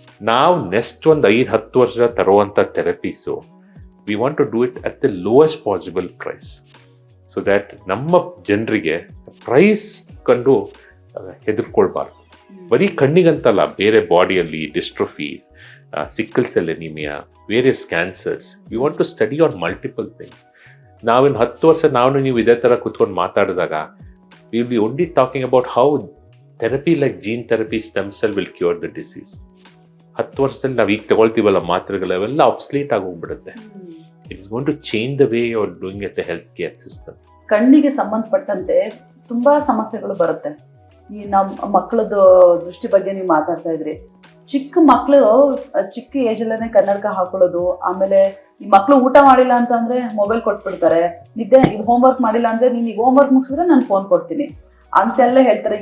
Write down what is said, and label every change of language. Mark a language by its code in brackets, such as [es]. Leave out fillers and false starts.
[kn] ನಾವು ನೆಕ್ಸ್ಟ್ ಒಂದು 5-10 ವರ್ಷ ತರುವಂಥ [en] therapies we want to do it at the lowest possible price, so that [kn] ನಮ್ಮ ಜನರಿಗೆ ಪ್ರೈಸ್ ಕಂಡು ಹೆದರ್ಕೊಳ್ಬಾರ್ದು. ಬರೀ ಕಣ್ಣಿಗಂತಲ್ಲ, ಬೇರೆ ಬಾಡಿಯಲ್ಲಿ [en] Dystrophies, sickle cell anaemia, various cancers, we want to study on multiple things. [kn] ನಾವಿನ್ನು 10 ವರ್ಷ ನೀವು ಇದೇ ಥರ ಕುತ್ಕೊಂಡು ಮಾತಾಡಿದಾಗ [en] we will be only talking about how therapy like gene therapy stem cell will cure the disease. [kn] 10 ವರ್ಷದಲ್ಲಿ ನಾವು ಈಗ ತಗೊಳ್ತೀವಲ್ಲ ಮಾತ್ರೆಗಳೆಲ್ಲ ಅಬ್ಸ್ಲೀಟ್ ಆಗಿ ಹೋಗ್ಬಿಡುತ್ತೆ. [en] It is going to change the way you are doing at the health care system. [kn] ಕಣ್ಣಿಗೆ ಸಂಬಂಧಪಟ್ಟಂತೆ ತುಂಬಾ ಸಮಸ್ಯೆಗಳು ಬರುತ್ತೆ. ಈ ನಮ್ಮ ಮಕ್ಕಳದ್ದು ದೃಷ್ಟಿ ಬಗ್ಗೆ ನೀವು ಮಾತಾಡ್ತಾ ಇದ್ರಿ. ಚಿಕ್ಕ ಮಕ್ಕಳು ಚಿಕ್ಕ ಏಜಲ್ಲೇ ಕನ್ನಡಕ ಹಾಕೊಳ್ಳೋದು, ಆಮೇಲೆ ಈ ಮಕ್ಕಳು ಊಟ ಮಾಡಿಲ್ಲ ಅಂತಂದ್ರೆ ಮೊಬೈಲ್ ಕೊಟ್ಬಿಡ್ತಾರೆ, ನಿದ್ದೆ ಹೋಮ್ವರ್ಕ್ ಮಾಡಿಲ್ಲ ಅಂದ್ರೆ ನೀನು ಈಗ ಹೋಮ್ವರ್ಕ್ ಮುಗಿಸಿದ್ರೆ ನಾನು ಫೋನ್ ಕೊಡ್ತೀನಿ ಅಂತೆಲ್ಲ ಹೇಳ್ತಾರೆ.